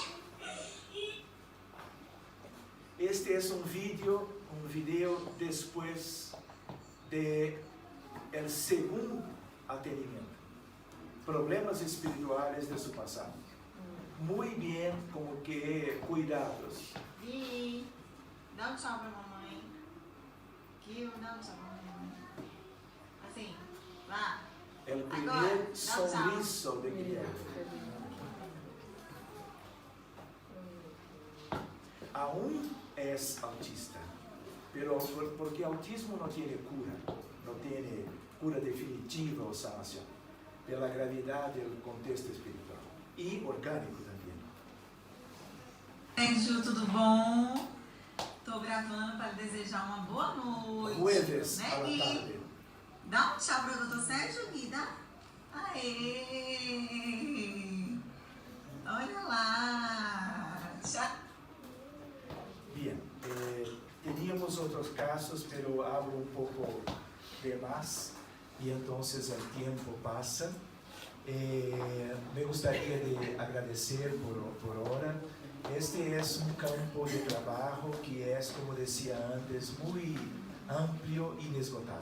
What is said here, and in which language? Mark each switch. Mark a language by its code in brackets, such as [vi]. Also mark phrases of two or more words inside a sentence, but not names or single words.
[es] Este es un video después de el segundo atendimiento. Problemas espirituales de su pasado. Muy bien, como que cuidados. [pt] E dá um tchau pra mamãe. Kio, dá um tchau pra mamãe. Assim, vá. [es] El primer [pt] Agora, dá um tchau. sorriso de Guillermo. [es] Aún es autista, pero porque autismo no tiene cura definitiva o sanación, pela gravidad del contexto espiritual y orgánico también. [pt] Gente, tudo bom? Tô gravando para desejar uma boa noite. [es] Jueves [pt] né, [es] a la [pt] Gui? [es] tarde. [pt] Dá um tchau pro Dr. Sérgio, Gui, dá? Aê! Olha lá! Tchau! [es] Bien, teníamos otros casos, pero hablo un poco de más y entonces el tiempo pasa. Me gustaría de agradecer por ahora. Este es un campo de trabajo que es, como decía antes, muy amplio e inesgotado.